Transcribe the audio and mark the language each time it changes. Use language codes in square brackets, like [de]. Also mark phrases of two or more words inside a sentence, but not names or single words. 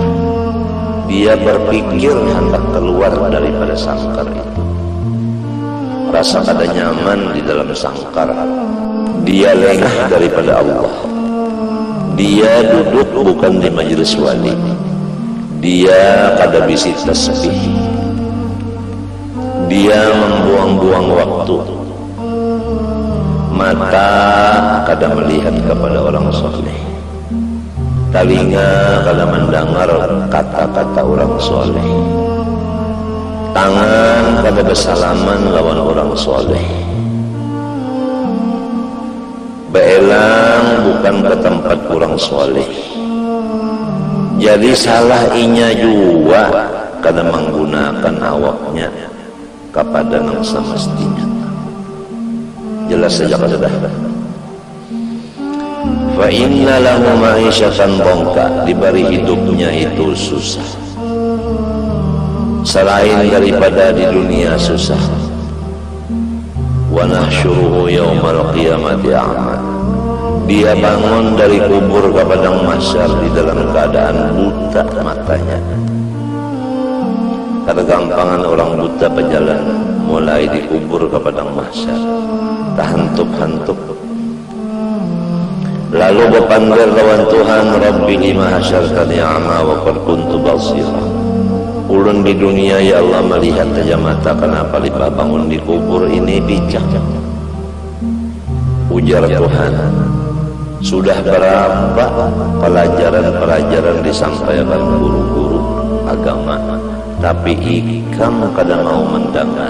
[bjn] Dia berpikir hendak keluar daripada sangkar itu. rasa kada nyaman di dalam sangkar, dia lengah daripada Allah, dia duduk bukan di majelis wali, dia kada bisi tasbih, dia membuang-buang waktu, mata kada melihat kepada orang soleh, telinga kada mendengar kata-kata orang soleh, tangan kada bersalaman lawan orang soleh, beelang bukan ke tempat orang soleh. Jadi salah inya juga kada menggunakan awaknya kepada yang semestinya. Jelas saja kada dah. [ar] فإن له معيشة ضنكا, [bjn] diberi hidupnya itu susah. Selain daripada di dunia susah. [ar] ونحشره يوم القيامة أعمى, [bjn] dia bangun dari kubur ke padang mahsyar di dalam keadaan buta matanya. Kegampangan orang buta berjalan mulai dikubur ke padang mahsyar, tahantup-hantup. Lalu berpanggil lawan Tuhan, [ar] رب لم حشرتني أعمى وقد كنت بصيرا. [bjn] Ulun di dunia [ar] يا الله [bjn] melihat saja mata, kenapa lipa bangun di kubur ini bijak? Ujar Tuhan, sudah berapa pelajaran-pelajaran disampaikan guru-guru agama, tapi ikam kada mau mendengar.